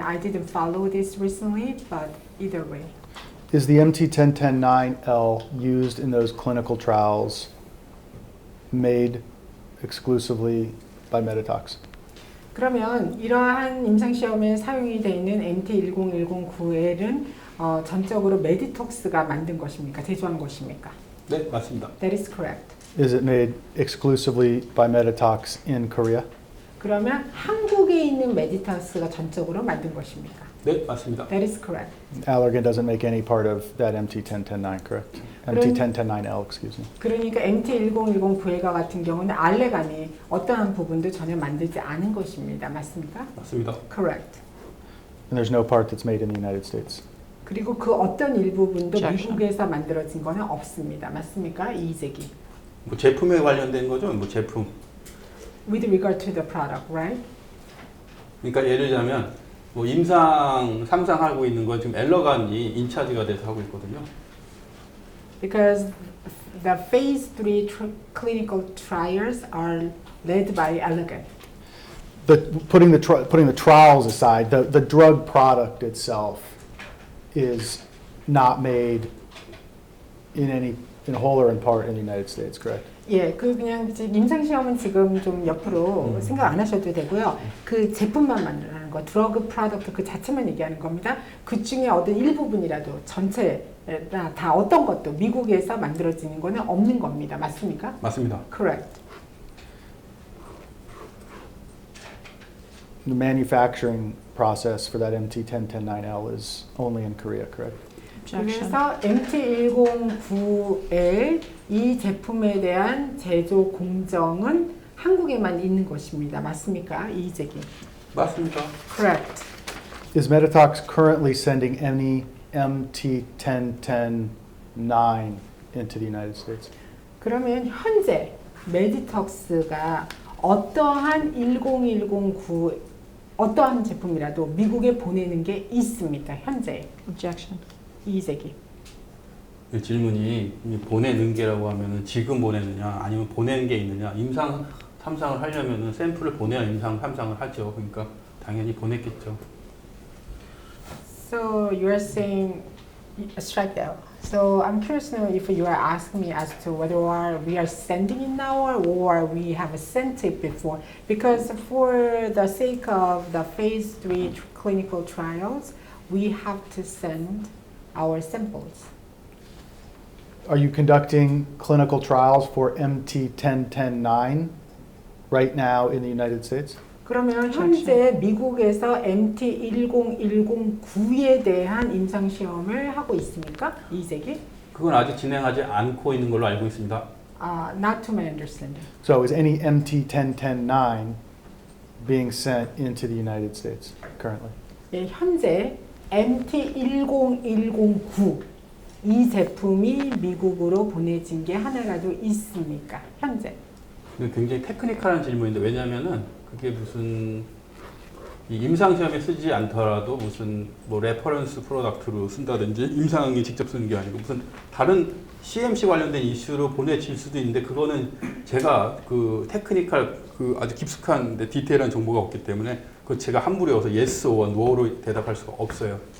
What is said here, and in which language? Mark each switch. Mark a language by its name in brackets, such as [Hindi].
[English] I didn't follow this recently, but either way. Is the MT1010-9L used in those clinical trials made exclusively by BOTOX? [Korean] 그러면 이러한 임상 시험에 사용이 되어 있는 MT10109L은 전적으로 메디톡스가 만든 것입니까? 제조한 것입니까? 네, 맞습니다. [English] That is correct. Is it made exclusively by BOTOX in Korea? [Korean] 그러면 한국에 있는 메디톡스가 전적으로 만든 것입니까? 네, 맞습니다. [English] That is correct. Allergan doesn't make any part of that MT1010-9, correct? MT1010-9L, excuse me. [Korean] 그러니까 MT10109L과 같은 경우는 알레간이 어떠한 부분도 전혀 만들지 않은 것입니다. 맞습니까? 맞습니다. [English] Correct. And there's no part that's made in the United States. [Korean] 그리고 그 어떤 일부분도 [English] Objection. [Korean] 미국에서 만들어진 거는 없습니다. 맞습니까? 이의제기. 뭐 제품에 관련된 거죠? 뭐 제품. [English] With regard to the product, right? [Korean] 그러니까 예를 들자면 뭐 임상 3상 하고 있는 건 지금 엘러간이 인차지가 돼서 하고 있거든요. [English] Because the phase 3 clinical trials are led by Allergan. Putting the trials aside, the drug product itself is not made in whole or in part in the United States, correct? [Korean] 예, 그냥 임상 시험은 지금 좀 옆으로 생각 안 하셔도 되고요. 그 제품만 만들어내는 거, 드러그 프로덕트 그 자체만 얘기하는 겁니다. 그 중에 어떤 일부분이라도 전체 다 어떤 것도 미국에서 만들어지는 거는 없는 겁니다. 맞습니까? 맞습니다. [English] Correct. The manufacturing process for that MT1010-9L is only in Korea, correct? [Korean] 그래서 MT109L 이 제품에 대한 제조 공정은 한국에만 있는 것입니다. 맞습니까? 이의제기. 맞습니다. [English] Correct. Is BOTOX currently sending any MT1010-9 into the United States? [Korean] 그러면 현재 메디톡스가 어떠한 10109 어떠한 제품이라도 미국에 보내는 게 있습니까? 현재. [English] Objection. [Korean] 이의제기. 이 질문이 보내는 게라고 하면은 지금 보내느냐 아니면 보내는 게 있느냐 임상 3상을 하려면은 샘플을 보내야 임상 3상을 하죠. 그러니까 당연히 보냈겠죠. [English] So you are saying strike that. So I'm curious to know if you are asking me as to whether we are sending it now or we have sent it before. Because for the sake of the phase 3 clinical trials, we have to send our samples. Are you conducting clinical trials for MT1010-9 right now in the United States? [Korean] 그러면 현재 미국에서 MT10109에 대한 임상 시험을 하고 있습니까? 이재기? 그건 아직 진행하지 않고 있는 걸로 알고 있습니다. [English] Not to my understanding. So is any MT1010-9 being sent into the United States currently? [Korean] 예, 현재 MT10109 이 제품이 미국으로 보내진 게 하나라도 있습니까? 현재. 굉장히 테크니컬한 질문인데 왜냐면은 그게 무슨 이 임상 시험에 쓰지 않더라도 무슨 뭐 레퍼런스 프로덕트로 쓴다든지 임상에 직접 쓰는 게 아니고 무슨 다른 CMC 관련된 이슈로 보내질 수도 있는데 그거는 제가 그 테크니컬 그 아주 깊숙한 디테일한 정보가 없기 때문에 그 제가 함부로 여기서 [English] yes or no [Korean] 로 대답할 수가 없어요.